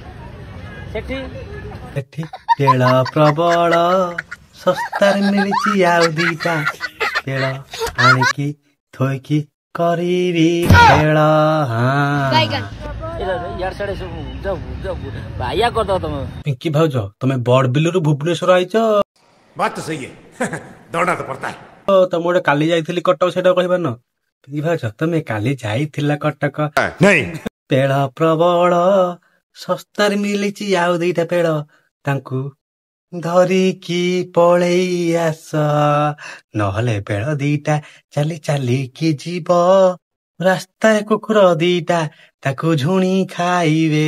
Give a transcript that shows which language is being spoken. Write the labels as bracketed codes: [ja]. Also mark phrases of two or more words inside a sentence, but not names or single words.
[or] ତେଳ ପ୍ରବଳ, ଶସ୍ତାରେ ମିଳିଛି ଆଉ ଦିଟା ତେଳ, ଆଣିକି ଥୋଇକି କରିବି ଖେଳ। ବାଇଆ କରିଦବ ତମେ। ପିଙ୍କି ଭାଉଜ ତମେ ବଡ ବିଲରୁ ଭୁବନେଶ୍ୱର ଆଇଛ। [hi] बात तो सही है दौड़ना तो पड़ता है। [or] ତମେ ଗୋଟେ କାଲି ଯାଇଥିଲି କଟକ ସେଇଟା କହିପାରୁନ? ପିଙ୍କି ଭାଉଜ ତମେ କାଲି ଯାଇଥିଲା କଟକ, ତେଳ ପ୍ରବଳ, ଶସ୍ତାରେ ମିଳିଛି ଆଉ ଦିଟା ପେଳ, ତାଙ୍କୁ ଧରିକି ପଳେଇ ଆସ, ନହେଲେ ବେଳ ଦିଟା ଚାଲି ଚାଲିକି ଯିବ, ରାସ୍ତାରେ କୁକୁର ଦିଟା ତାକୁ ଝୁଣି ଖାଇବେ।